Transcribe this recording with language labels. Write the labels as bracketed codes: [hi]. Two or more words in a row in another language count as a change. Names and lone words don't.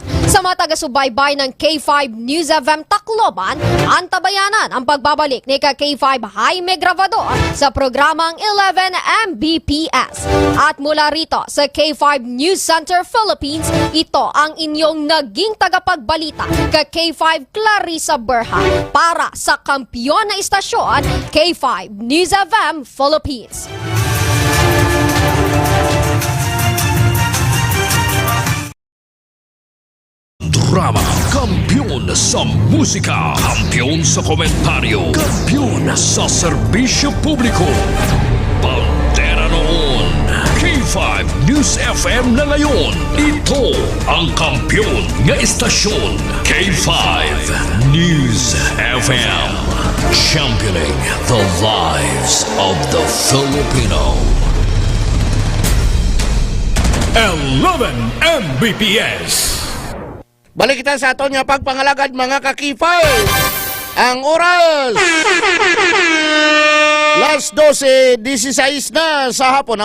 [tl] Sa mga taga-subaybay ng K5 News FM Tacloban, antabayanan ang pagbabalik ni K5 Jaime Gravador sa programang 11 Mbps. At mula rito sa K5 News Center Philippines, ito ang inyong naging tagapagbalita K5 Clarissa Berha para sa kampiyon na istasyon K5 News FM Philippines. Drama, kampiyon sa musika, kampiyon sa komentaryo, kampiyon sa serbisyo publiko. Pantera noon, K5 News FM na ngayon. Ito ang kampiyon ng istasyon, K5 News FM. [en] Championing the lives of the Filipino. 11 Mbps. [hil] Balik kita sa aton nga pagpangalagad mga kakipay. Ang oras Las 12:16 na sa hapon.